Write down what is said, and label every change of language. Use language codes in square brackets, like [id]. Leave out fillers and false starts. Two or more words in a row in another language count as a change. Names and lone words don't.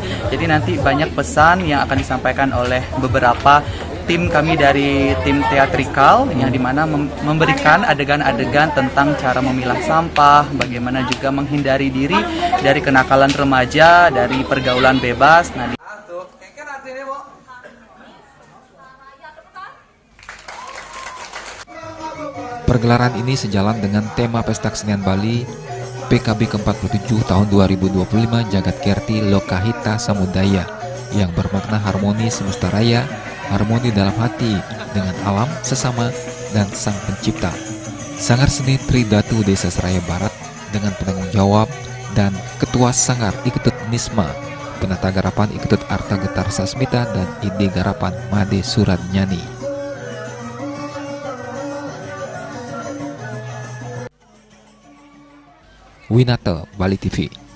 [id] Jadi nanti banyak pesan yang akan disampaikan oleh beberapa tim kami dari tim teatrikal yang dimana memberikan adegan-adegan tentang cara memilah sampah, bagaimana juga menghindari diri dari kenakalan remaja, dari pergaulan bebas. Pergelaran ini sejalan dengan tema Pesta Kesenian Bali PKB ke-47 tahun 2025 Jagat Kerti Lokahita Samudaya yang bermakna harmoni semesta raya, harmoni dalam hati dengan alam, sesama, dan sang pencipta. Sanggar Seni Tridatu Desa Seraya Barat dengan penanggung jawab dan Ketua Sanggar Iketut Nisma, Penata Garapan Iketut Arta Getar Sasmita, dan Ide Garapan Made Suradnyani. Winata, Bali TV.